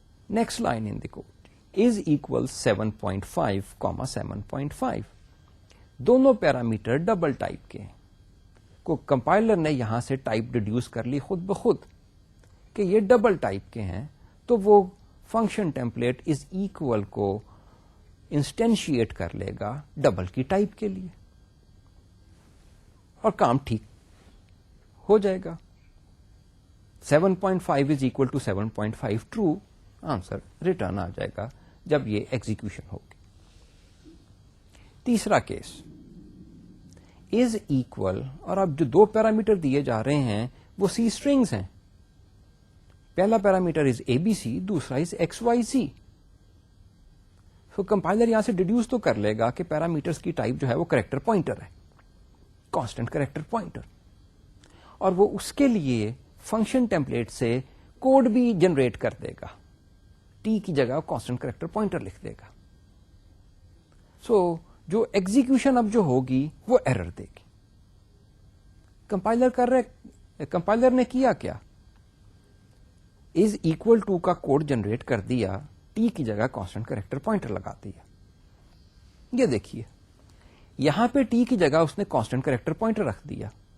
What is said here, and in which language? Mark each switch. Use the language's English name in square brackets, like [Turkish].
[English] Next line in the code is equal 7.5, 7.5. [Urdu] دونوں parameter double type کے کو compiler نے یہاں سے ٹائپ ڈیڈیوس کر لی خود بخود کہ یہ ڈبل ٹائپ کے ہیں, تو وہ فنکشن ٹیمپلیٹ از اکول کو انسٹینشیٹ کر لے گا ڈبل کی ٹائپ کے لیے, اور کام ٹھیک ہو جائے گا. 7.5 is equal to 7.5 true, answer return آ جائے گا جب یہ ایگزیکیوشن ہوگی. تیسرا کیس از اکول, اور اب جو 2 پیرامیٹر دیے جا رہے ہیں وہ سی اسٹرنگس ہیں. پہلا parameter is a B C, دوسرا از ایکس وائی سی. تو کمپائلر یہاں سے ڈیڈیوس تو کر لے گا کہ پیرامیٹرز کی ٹائپ جو ہے وہ کریکٹر پوائنٹر ہے, کانسٹنٹ کریکٹر پوائنٹر, اور وہ اس کے لیے فنکشن ٹیمپلیٹ سے کوڈ بھی جنریٹ کر دے گا. ٹی کی جگہ کانسٹنٹ کریکٹر پوائنٹر لکھ دے گا. سو جو ایگزیکیوشن اب جو ہوگی وہ ایرر دے گی. کمپائلر نے کیا کیا؟ از اکول ٹو کا کوڈ جنریٹ کر دیا, ٹی کی جگہ کانسٹنٹ کریکٹر پوائنٹر لگا دیا. یہ دیکھیے یہاں پہ ٹی کی جگہ اس نے کانسٹنٹ کریکٹر پوائنٹر رکھ دیا.